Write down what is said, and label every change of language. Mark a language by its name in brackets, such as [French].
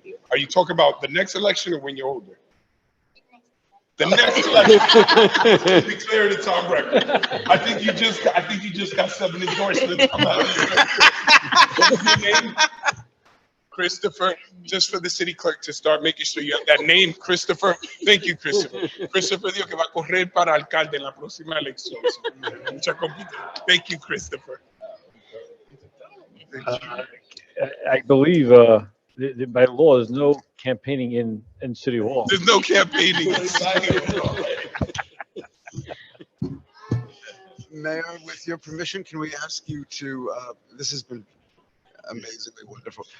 [English] Are you talking about the next election or when you're older? The next election. Declare it a top record. I think you just got 7 endorsements. What's your name? Christopher, just for the city clerk to start making sure you have that name, Christopher. Thank you, Christopher. [Spanish] Christopher dijo que va a correr para alcalde en la próxima elección. Mucha compita. [English] Thank you, Christopher. I believe by law, there's no campaigning in City Hall. There's no campaigning in City Hall. Mayor, with your permission, can we ask you to, this has been amazingly wonderful.